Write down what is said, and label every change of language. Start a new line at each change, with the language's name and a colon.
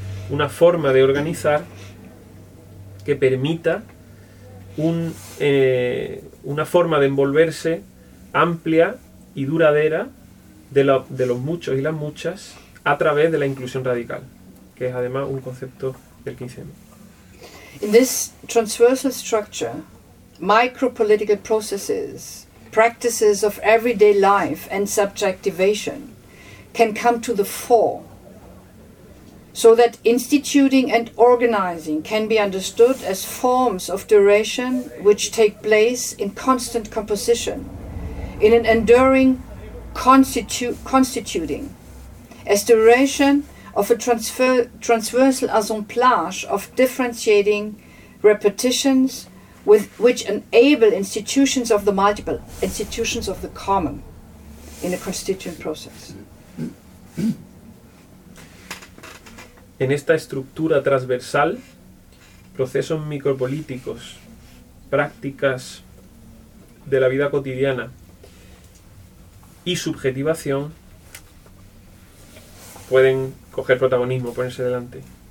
Spanish: Una forma de organizar que permita una forma de envolverse amplia y duradera de los muchos y las muchas a través de la inclusión radical, que es además un concepto del 15M.
English: In this transversal structure, micropolitical processes, practices of everyday life and subjectivation can come to the fore, so that instituting and organizing can be understood as forms of duration which take place in constant composition, in an enduring constituting, as duration of a transversal assemblage of differentiating repetitions with which enable institutions of the multiple, institutions of the common, in a constituent process.
Spanish: En esta estructura transversal, procesos micropolíticos, prácticas de la vida cotidiana y subjetivación pueden coger protagonismo, ponerse delante.